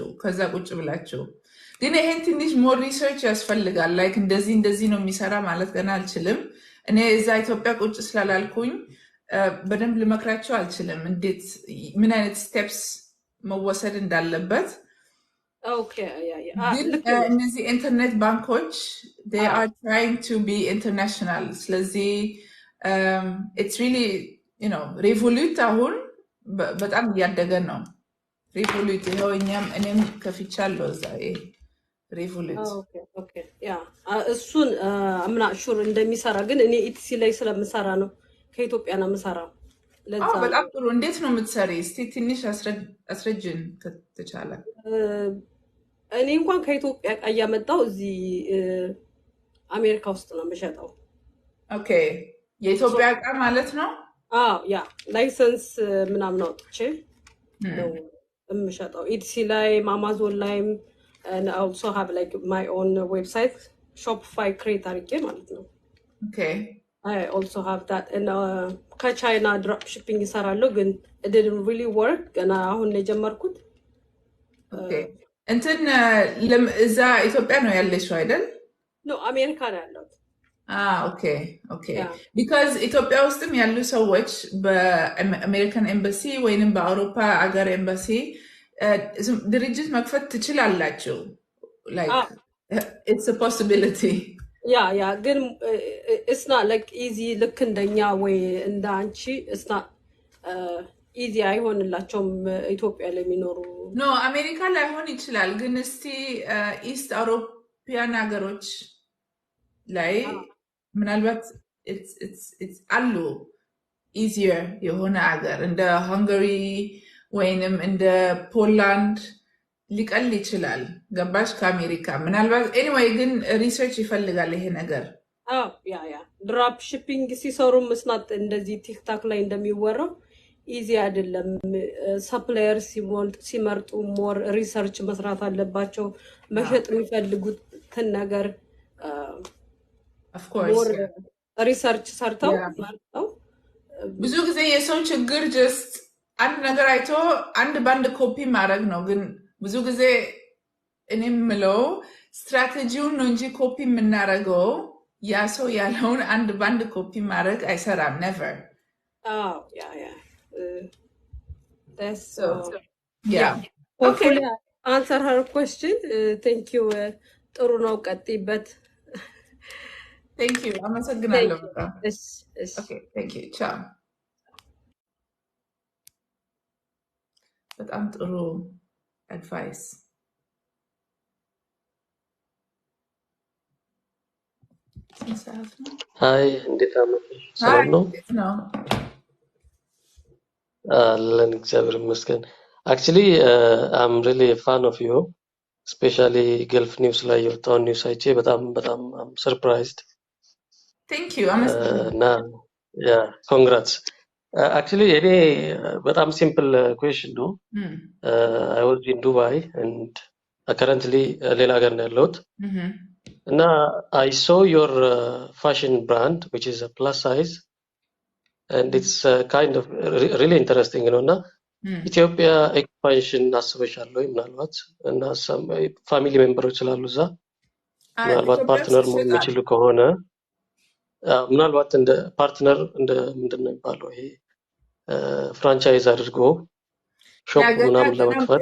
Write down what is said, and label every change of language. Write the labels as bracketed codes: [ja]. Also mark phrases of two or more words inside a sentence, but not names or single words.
[am] ከዛ ቁጭ ብላችሁ። ግን ይሄን ትንሽ [en] more research [am] ያስፈልጋል። ላይክ እንደዚህ ነው የሚሰራ ማለት ገና አልችልም። እኔ እዛ ኢትዮጵያ ቁጭ ስላላልኩኝ በደንብ ልመክራችሁ አልችልም እንዴት ምን አይነት ስቴፕስ መወሰድ እንዳለበት። እነዚህ ኢንተርኔት ባንኮች [en] they are trying to be international. [am] ስለዚህ [en] it's really [am] ሬቮሉት አሁን በጣም እያደገ ነው። ሬቮሉት ይኸው እኔም ከፍቻለሁ እዛ ሬቮሉት። እሱን አምና ሹር እንደሚሰራ ግን እኔ ኢቲሲ ላይ ስለምሰራ ነው ከኢትዮጵያ ነው የምሰራው። በጣም ጥሩ። እንዴት ነው የምትሰሪ? እስቲ ትንሽ አስረጅን ከተቻለ። እኔ እንኳን ከኢትዮጵያ ዕቃ እያመጣሁ እዚህ አሜሪካ ውስጥ ነው የምሸጠው። ኦኬ፣ የኢትዮጵያ ዕቃ ማለት ነው? ላይሰንስ ምናምን አውጥቼ ነው የምሸጠው ኢቲሲ ላይ አማዞን ላይም [en] and I also have like my own website Shopify create [am] አድርጌ ማለት ነው። [en] Okay. I also have that and [am] ከቻይና [en] drop shipping [am] ይሰራለሁ ግን [en] it didn't really work [am] ገና አሁን ነው የጀመርኩት። [en] Okay. [am] እንትን እዛ ኢትዮጵያ ነው ያለሽው አይደል? ነው አሜሪካ ነው ያለሁት። [en] Okay. Because [am] ኢትዮጵያ ውስጥም ያሉ ሰዎች በአሜሪካን ኤምባሲ ወይንም በአውሮፓ አገር ኤምባሲ ድርጅት መክፈት ትችላላችሁ። [en] Like it's a possibility. [am] ግን [en] it's not like easy [am] ልክ እንደኛ ወይ እንደ አንቺ [en] it's not easy [am] አይሆንላቸውም ኢትዮጵያ ላይ የሚኖሩ ኖ አሜሪካ ላይሆን ይችላል ግን እስቲ [en] East European [am] ሀገሮች ላይ ምናልባት it's አሉ easier የሆነ ሀገር እንደ ሃንጋሪ ወይንም እንደ ፖላንድ ሊቀል ይችላል ገባሽ ከአሜሪካ ምናልባት anyway ግን ሪሰርች ይፈልጋል ይሄ ነገር ያ [en] drop shipping [am] ሲሰሩ መስናት እንደዚህ ቲክታክ ላይ እንደሚወራው ኢዚ አይደለም ሰፕላየር ሲመርጡ [en] more research [am] መስራት አለባቸው መሸጥ የሚፈልጉትን ነገር [en] of course more research [am] ሰርተው መርጠው ብዙ ጊዜ የሰው ችግር just አንድ ነገር አይቶ አንድ ባንድ ኮፒ ማድረግ ነው ግን ብዙ ጊዜ እኔ የምለው ስትራቴጂውን ነው እንጂ ኮፒ የምናደርገው ያ ሰው ያለውን አንድ ባንድ ኮፒ ማድረግ አይሰራም never [en] that's so yeah hopefully I answer her question thank you [am] ጥሩ ነው ቀጥይበት [en] thank you አመሰግናለሁ yes okay thank you ciao [am] በጣም ጥሩ [en] advice [am] Hi, እንዴት አመሸሽ? ሰላም ነው? ነው አለን እግዚአብሔር ይመስገን። [en] Actually, I'm really a fan of you, especially Gulf News [am] ላይ የወጣውን ኒውስ አይቼ በጣም [en] I'm surprised. thank you አመሰግናለሁ እና yeah, congrats. Actually, [am] እኔ በጣም [en] simple question [am] ነው. [en] I was in Dubai and currently [am] ሌላ ሀገር ነው ያለሁት. እና [en] I saw your fashion brand which is a plus size and it's kind of really interesting [am] ነው እና ኢትዮጵያ ኤክስፓንሽን አስበሻል ወይ ምናልባት እና [en] family members [am] ስላሉ እዛ ምናልባት ፓርትነር መሆን የሚችሉ ከሆነ ምናልባት እንደ ፓርትነር እንደ ምንድን ነው የሚባለው ይሄ ፍራንቻይዝ አድርጎ ሾፕ ምናምን ለመክፈት